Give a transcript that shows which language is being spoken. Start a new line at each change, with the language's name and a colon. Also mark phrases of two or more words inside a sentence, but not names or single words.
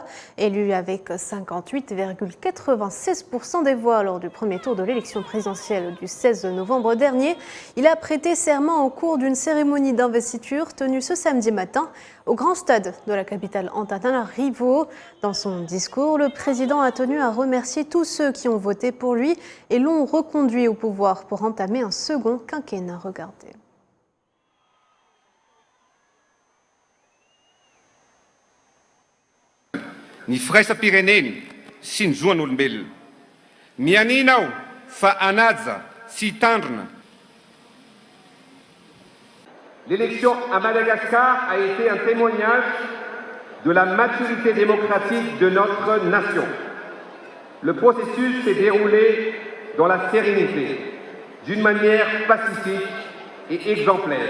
French: Élu avec 58,96% des voix lors du premier tour de l'élection présidentielle du 16 novembre dernier, il a prêté serment au cours d'une cérémonie d'investiture tenue ce samedi matin au grand stade de la capitale Antananarivo. Dans son discours, le président a tenu à remercier tous ceux qui ont voté pour lui et l'ont reconduit au pouvoir pour entamer un second quinquennat. Regardez.
Malagasy: Ny firaisapireneny sy ny zoan'olombelona mianinao fa hanaja sy hitandrina.
French: L'élection à Madagascar a été un témoignage de la maturité démocratique de notre nation. Le processus s'est déroulé dans la sérénité, d'une manière pacifique et exemplaire.